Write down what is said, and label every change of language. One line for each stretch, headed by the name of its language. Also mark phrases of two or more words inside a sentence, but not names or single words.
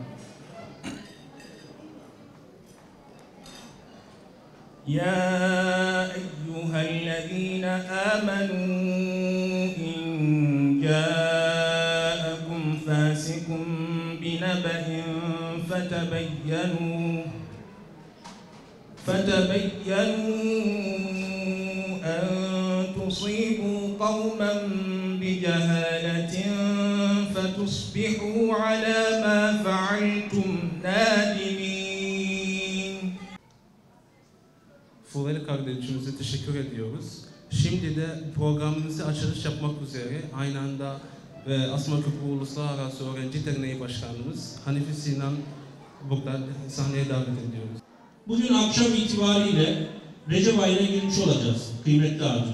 Arabic: يا أيها الذين آمنوا إن جاءكم فاسق بنبإ فتبينوا أن تصيبوا قوما بجهالة فتصبحوا على ما فعلتم نادمين.
Turkish: Fuveli kardeşimize teşekkür ediyoruz. Şimdi de programımızı açılış yapmak üzere aynı anda Asma Köprü Uluslararası Öğrenci Derneği Başkanımız Hanifi Sinan burada sahneye davet ediyoruz. Bugün akşam itibariyle Recep ayına girmiş olacağız kıymetli abicim.